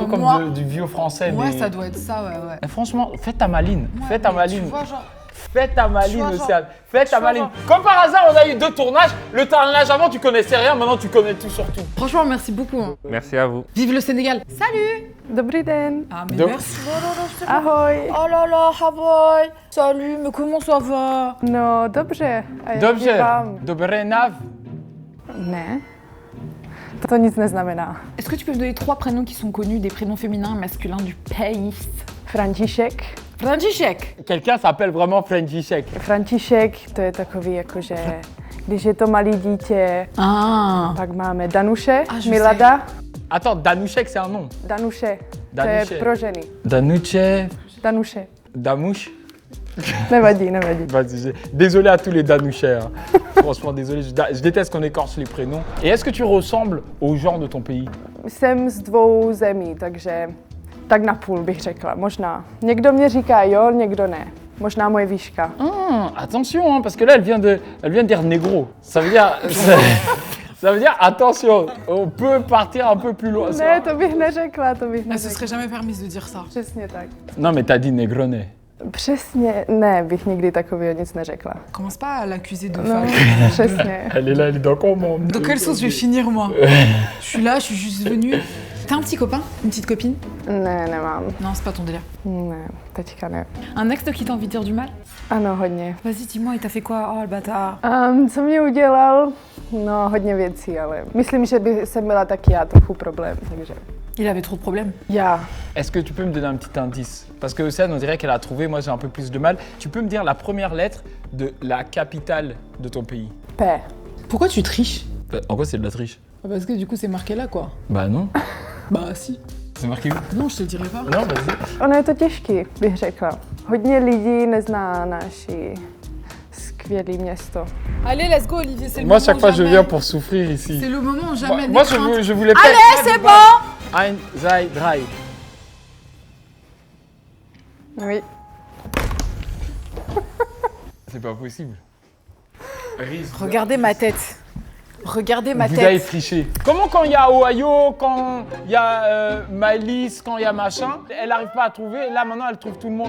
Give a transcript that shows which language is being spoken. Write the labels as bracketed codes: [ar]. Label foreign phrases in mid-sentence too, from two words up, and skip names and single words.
[fr] mot- comme moi- du vieux français. Ouais, mais... ça doit être ça, ouais. Mais franchement, fais ta maline. Ouais, Fais ta mais maline. Tu vois, genre. Fais ta maline, vois, genre- Océane. Fais ta tu vois, maline. genre- Comme par hasard, on a eu 2 tournages. Le tournage avant, tu connaissais rien. Maintenant, tu connais tout sur tout. Franchement, merci beaucoup. Hein. Merci à vous. Vive le Sénégal. Salut. [cs] Dobrý den. [fr] Ah, mais Donc- merci. Oh là là, je sais [cs] Ahoj. [fr] Oh là là, Hawaii. Salut, mais comment ça va? [cs] No, dobře. A jak je Dobře. vám? Dobré nav. Ne. To nic neznamená. [fr] Est-ce que tu peux me donner 3 prénoms qui sont connus, des prénoms féminins et masculins du pays? František. František. Quelqu'un s'appelle vraiment František. [cs] František, to je takový jakože, když je to malý dítě, Ah. pak máme Danuše, [fr] Ah, je [cs] Milada. [fr] Attends, Danoušek, c'est un nom. [cs] Danuše, to Danuše. je pro ženy. [fr] Danouche. [cs] Danuše. [fr] Damouche. [cs] Nevadí, nevadí. [fr] Vas-y, désolé à tous les Danouchais. Hein. Franchement, désolé, je déteste qu'on écorche les prénoms. Et est-ce que tu ressembles aux gens de ton pays? [cs] Jsem z 2 zemí, takže tak na půl bych řekla, možná. Někdo mě říká jo, někdo ne. Možná moje výška. [fr] Attention, hein, parce que là, elle vient de dire négro. Ça veut dire... Ça veut dire, attention, on peut partir un peu plus loin. [cs] Ne, to bych neřekla, to bych [fr] Elle se [cs] neřekla. [fr] serait jamais permise de dire ça. [cs] Přesně tak. [fr] Non, mais t'as dit négronais. [cs] Přesně, ne, bych nikdy takového nic neřekla. [fr] Commence pas à l'accuser de [cs] No, [fr] faire. [cs] přesně. [fr] Elle est là, elle est dans comment? Dans quelle sauce je vais finir, moi? Je suis là, je suis juste venue. T'as un petit copain? Une petite copine? [cs] Ne, nemám. [fr] Non, c'est pas ton délire. [cs] Ne, teďka ne. [fr] Un ex qui t'a envie de dire du mal? [cs] Ano, hodně. [fr] Vas-y, dis-moi, il t'a fait quoi? Oh, le bâtard. [cs] Co mě udělal? No, hodně věcí, ale myslím, že by jsem byla taky já trochu problém, takže... [fr] Il avait trop de problèmes. [cs] Já. [fr] Est-ce que tu peux me donner un petit indice? Parce que Océane, on dirait qu'elle a trouvé, moi j'ai un peu plus de mal. Tu peux me dire la première lettre de la capitale de ton pays? P. Pourquoi tu triches? En quoi c'est de la triche? Parce que du coup, c'est marqué là, quoi. Bah non. Bah, si. C'est marqué où? Non, je te le dirai pas. Non, vas-y. [cs] Ono je to těžký, bych řekla. Hodně lidí nezná naši skvělé město. [fr] Allez, [en] let's go, [fr] Olivier, c'est le Moi, moment. chaque fois, je jamais. viens pour souffrir ici. C'est le moment, jamais. Moi, n'aie je voulais pas. Allez, c'est bon! [de] Ein, zwei, drei. [fr] Oui. C'est pas possible. Regardez ma tête. Regardez ma Vous tête. avez triché. Comment quand il y a Ohio, quand il y a Malice, quand il y a machin, elle n'arrive pas à trouver, et là maintenant elle trouve tout le monde.